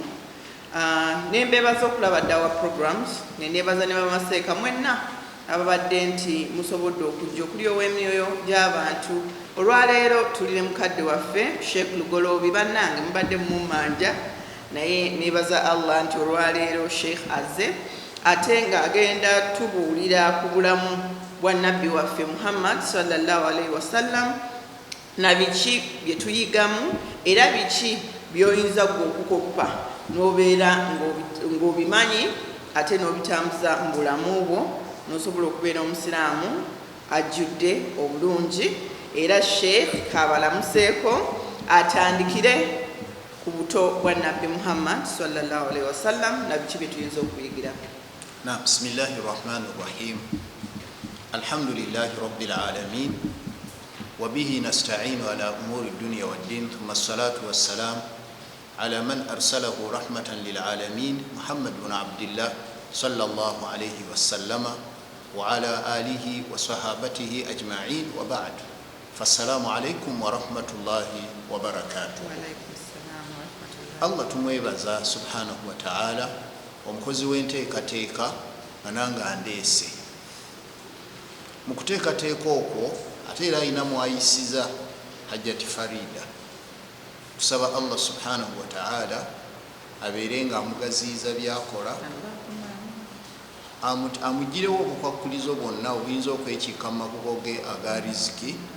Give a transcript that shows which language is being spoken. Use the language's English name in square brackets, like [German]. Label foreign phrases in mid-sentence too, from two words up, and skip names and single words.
[Ganda] Nembeebaza okulaba ddawa programs neneebaza ne bamaseeka mwenna ababadde nti musobodde okujja okuli ow'emyoyo gy'abantu. Olwaleero tulire mukadde waffe Sheikh Lugoloobi bannange mubadde mumanja naye neebaza Allah nti olwaleero Sheikh azze ate nga agenda tubuulira ku bulamu bwa nabbi waffe Muhammad [Arabic] صلى الله عليه وسلم [Ganda] na biki bye tuyigamu era biki by'oyinza gwe okukoppa n'obeera ng'obimanyi ate n'obitambuza mu bulamu bwo n'osobola okubeera omusiraamu ajjudde obulungi. Era Sheikh kabalamuseeko atandikire ku buto bwa nabbi Muhammad [Arabic] صلى الله عليه وسلم [Ganda] na biki bye tuyinza okuyigira. [Arabic] بسم الله الرحمن الرحيم. الحمد لله رب العالمين. وبه نستعين على أمور الدنيا والدين ثم الصلاة والسلام على من أرسله رحمة للعالمين محمد بن عبد الله صلى الله عليه وسلم وعلى آله وصحابته أجمعين وبعد فالسلام عليكم ورحمة الله وبركاته. وعليكم السلام ورحمة الله. [Ganda] الله tumwebaza [Arabic] سبحانه وتعالى [Ganda] omukozi w'enteekateeka ananga andeese mu kuteekateeka okwo ate era alina mwayisiza Hajjati Farida. Tusaba Allah [Arabic] سبحانه وتعالى [Ganda] abeere nga amugaziyiza byakola amugirewo obukwakulizo bwonna obuyinza okwekiika mu makubo ge aga riziki.